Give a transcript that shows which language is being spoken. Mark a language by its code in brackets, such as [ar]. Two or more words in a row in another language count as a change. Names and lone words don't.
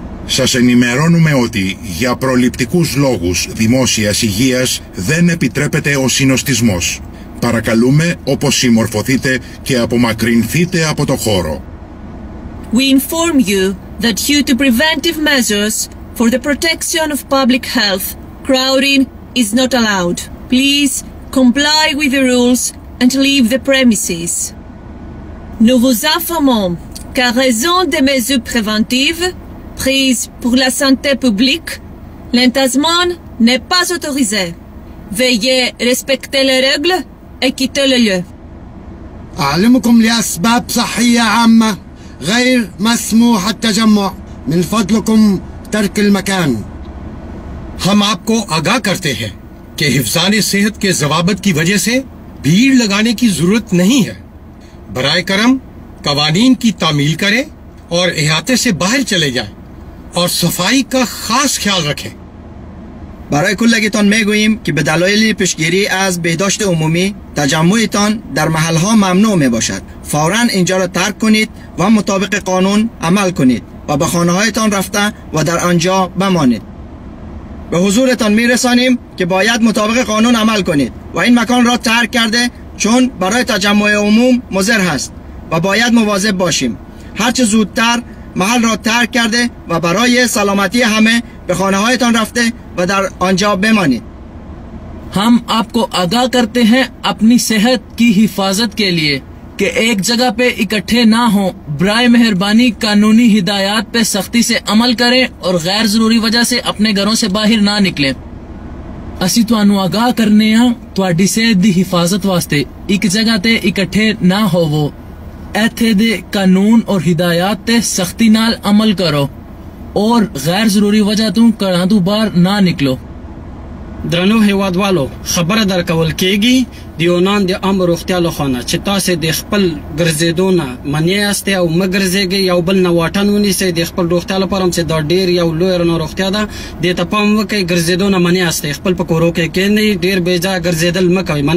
[el] Σας ενημερώνουμε ότι για προληπτικούς λόγους δημόσιας υγείας δεν επιτρέπεται ο συνοστισμός. Παρακαλούμε όπως συμμορφωθείτε και απομακρυνθείτε από το χώρο. [en] We inform you that due to preventive measures for the protection of public health, crowding is not allowed. Please comply with the rules and leave the premises. [fr] Nous vous informons qu'à raison des mesures préventives prises pour la santé publique, l'entassement n'est pas autorisé. Veuillez respecter les règles et quitter le lieu. [ar] أعلمكم لأسباب صحية عامة غير مسموح التجمع. من فضلكم ترك المكان. [ur] ہم آپ کو آگاہ کرتے ہیں کہ حفظانِ صحت کے ضوابط کی وجہ سے بھیڑ لگانے کی ضرورت نہیں ہے. برائے کرم قوانین کی تعمیل کریں اور احاطے سے باہر چلے جائیں اور صفائی کا خاص خیال رکھیں. [fa] برای کلگیتان میگوییم که به دلایل پیشگیری از بهداشت عمومی تجمعتان در محلها ممنوع می باشد. فوراً اینجا را ترک کنید و مطابق قانون عمل کنید و به خانه هایتان رفته و در آنجا بمانید. به حضورتان می رسانیم که باید مطابق قانون عمل کنید و این مکان را ترک کرده چون برای تجمع عموم مضر هست و باید مواظب باشیم. هرچه زودتر محل را ترک کرده و برای سلامتی همه به خانه هایتان رفته و در آنجا بمانید. [ur] ہم آپ کو آگاہ کرتے ہیں اپنی صحت کی حفاظت کے لیے کہ ایک جگہ پہ اکٹھے نہ ہو. برائے مہربانی قانونی ہدایت پہ سختی سے عمل کریں اور غیر ضروری وجہ سے اپنے گھروں سے باہر نہ نکلیں. [pa] اسیں تہانوں آگاہ کرنے تہاڈی صحت دی حفاظت واسطے اک جگہ تے اکٹھے نہ ہووو. ایتھے دے قانون اور ہدایت تے سختی نال عمل کرو اور غیر ضروری وجہ توں گھراں توں باہر نہ نکلو. [ps] درنو هیوادوالو خبره درکول کېږي د یونان د عامه روغتیا لخوا چې تاسې د خپل ګرځېدو نه منع یاستئ او مه ګرځېږئ، یو بل نه واټن ونیسئ. د خپل روغتیا لپاره هم چې دا ډېر یو لویه ناروغتیا ده، دې ته پام وکئ. ګرځېدو نه منع یاستئ، خپل په کورو کې کښېنئ، ډېر بېځایه ګرځېدل مه کوئ.